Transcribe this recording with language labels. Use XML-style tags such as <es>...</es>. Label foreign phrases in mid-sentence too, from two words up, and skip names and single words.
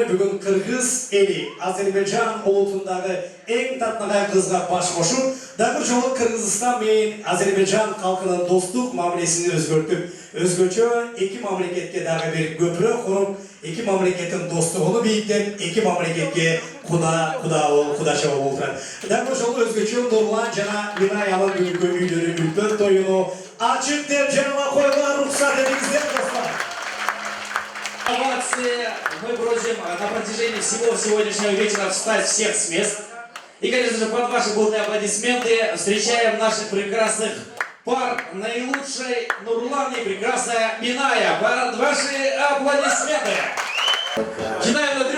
<ky>Бүгүн кыргыз эли Азербайжан улутундагы эң татнагай кызга баш кошуп, дагы жолу Кыргызстан менен Азербайжан калкынын достук мамилесин өзгөртүп, өзгөчө 2 мамлекетке дагы бир көпүрө куруп, 2 мамлекеттин достугун бийиктеп, 2 мамлекетке кудача болуп отурат. Дагы жолу өзгөчө Нурлан жана Минаянын бүгүнкү үйлөрү үлпөр тоюну ачык деп жаныма коюлган уруксат этиңиздер, достор.</ky> <ru>Мы просим на протяжении всего сегодняшнего вечера встать всех с мест. И, конечно же, под ваши бурные аплодисменты встречаем наших прекрасных пар, наилучшей Нурлан и прекрасная Миная. Под ваши аплодисменты. Начинаем на 3.</ru>